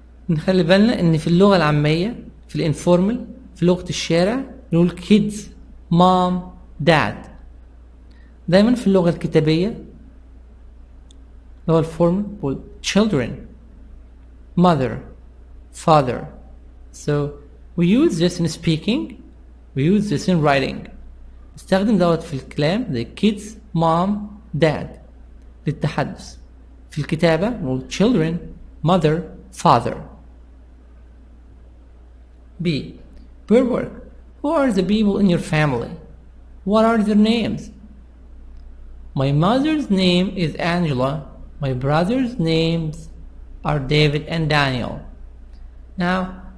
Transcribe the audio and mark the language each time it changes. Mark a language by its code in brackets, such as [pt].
[ar] نخلي بالنا ان في اللغة العامية، في الانفورمال، في لغة الشارع نقول [en] kids, mom, dad. [ar] دايما في اللغة الكتابية اللغة الفورمال نقول [en] children, mother, father. So we use this in speaking, we use this in writing. [ar] نستخدم دوت في الكلام زي [en] kids, mom, dad [ar] للتحدث. في الكتابة نقول [en] children, mother, father. B. Per work. Who are the people in your family? What are their names? My mother's name is Angela. My brother's names are David and Daniel. Now,